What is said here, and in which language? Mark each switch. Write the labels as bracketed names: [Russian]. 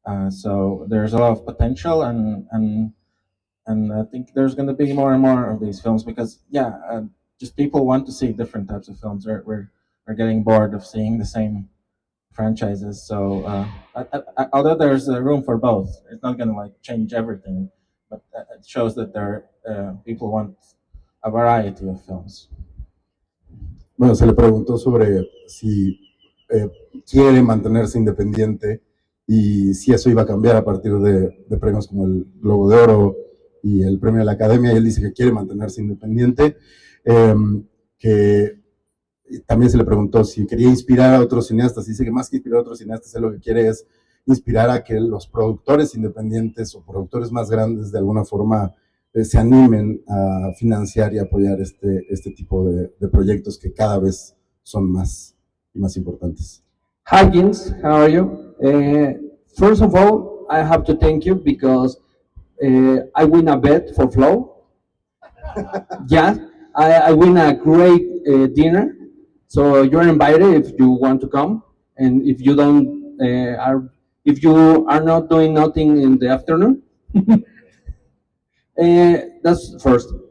[English] So there's a lot of potential, and I think there's going to be more and more of these films because just people want to see different types of films. We're getting bored of seeing the same franchises. So although there's room for both, it's not going to like change everything, but it shows that there people want a variety of films. [Spanish] Bueno, se le preguntó sobre si eh, quiere mantenerse independiente y si eso iba a cambiar a partir de premios como el Globo de Oro y el premio de la Academia, y él dice que quiere mantenerse independiente, que también se le preguntó si quería inspirar a otros cineastas, y dice que más que inspirar a otros cineastas, él lo que quiere es inspirar a que los productores independientes o productores más grandes de alguna forma se animen a financiar y apoyar este tipo de proyectos que cada vez son más y más importantes. [English] Hi, Gints. How are you? First of all, I have to thank you because I win a bet for Flow. Yeah, I win a great dinner. So you're invited if you want to come, and if you don't if you are not doing nothing in the afternoon, that's first.